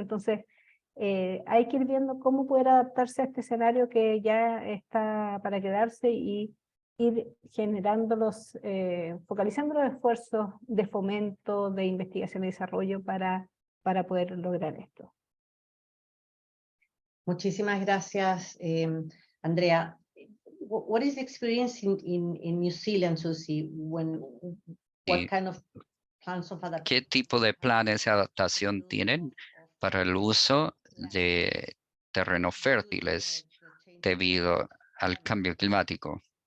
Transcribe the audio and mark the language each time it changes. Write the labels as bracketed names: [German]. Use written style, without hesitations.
[Spanish] Entonces, hay que ir viendo cómo poder adaptarse a este escenario que ya está para quedarse y ir generando focalizando los esfuerzos de fomento, de investigación y desarrollo para para poder lograr esto. Muchísimas gracias, Andrea. [English] What is the experience in New Zealand, Susie? What [Spanish] Sí. [English] kind of plans of adaptation? [Spanish] ¿Qué tipo de planes de adaptación tienen para el uso de terrenos fértiles debido al cambio climático?